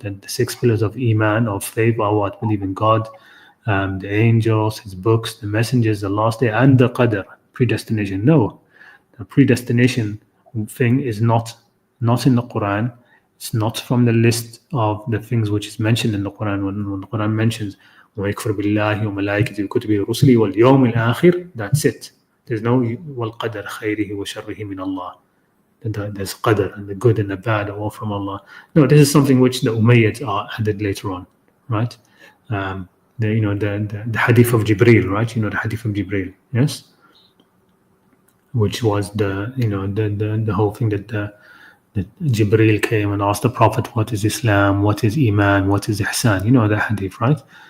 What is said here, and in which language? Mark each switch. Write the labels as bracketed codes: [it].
[en] The six pillars of iman, of faith, are what? Believe in God, the angels, His books, the messengers, the last day, and the qadr, predestination. No, the predestination thing is not in the Quran. It's not from the list of the things which is mentioned in the Quran. When the Quran mentions [ar] وَيَكْفُرْ بِاللَّهِ وَمَلَائِكَتِهِ وَكُتُبِهِ وَرُسُلِهِ وَالْيَوْمِ الْآخِرِ. [en] That's it. There's no [ar] وَالْقَدَرْ خَيْرِهِ وَشَرِّهِ مِنَ اللَّهِ. [en] There's qadr, and the good and the bad are all from Allah. No, this is something which the Umayyads are added later on, right? The hadith of Jibreel, right? The hadith of Jibreel, yes, which was the whole thing that Jibreel came and asked the Prophet, what is Islam, what is Iman, what is Ihsan? You know the hadith, right?